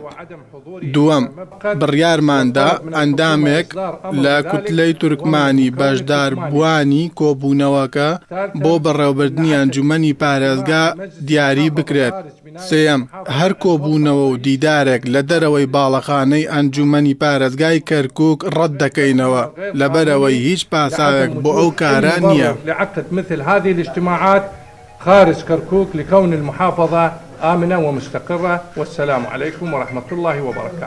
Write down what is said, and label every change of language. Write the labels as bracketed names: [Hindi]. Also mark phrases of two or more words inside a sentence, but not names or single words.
[Central Kurdish] دووەم بڕیارماندا ئەندامێک لە کوتلەی تورکمانی بەشداربووانی کۆبوونەوەکە بۆ بەڕێوەبردننی ئەنجومەنی پارێزگا دیاری بکرێت. سێەم هەر کۆبوونەوە و دیدارێک لە دەرەوەی باڵەخانەی ئەنجومەنی پارێزگای کەرکووک ڕەت دەکەینەوە لەبەرەوەی هیچ پاساوێک بۆ ئەو کارە نییە. [Arabic] لعقد مثل هذه الاجتماعات خارج كركوك لكون المحافظة آمنة ومستقرة. والسلام عليكم ورحمة الله وبركاته.